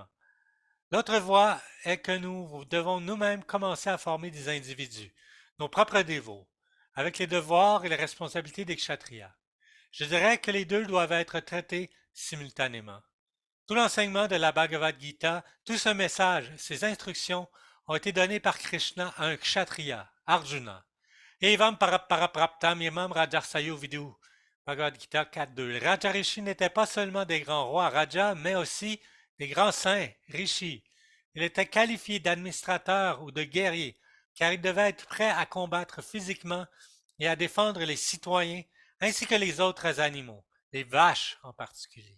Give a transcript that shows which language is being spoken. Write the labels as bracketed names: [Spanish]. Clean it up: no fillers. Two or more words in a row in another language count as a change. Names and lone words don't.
[French] L'autre voie est que nous devons nous-mêmes commencer à former des individus, nos propres dévots, avec les devoirs et les responsabilités des kshatriyas. Je dirais que les deux doivent être traités simultanément. Tout l'enseignement de la Bhagavad Gita, tout ce message, ces instructions ont été donnés par Krishna à un kshatriya, Arjuna. [Sanskrit] Evam parapraptam yamam rajarsayo vidu. [French] Bhagavad Gita 4.2. Les Rajarishi n'étaient pas seulement des grands rois Raja, mais aussi des grands saints, Rishi. Il était qualifié d'administrateur ou de guerrier, car il devait être prêt à combattre physiquement et à défendre les citoyens, ainsi que les autres animaux, les vaches en particulier.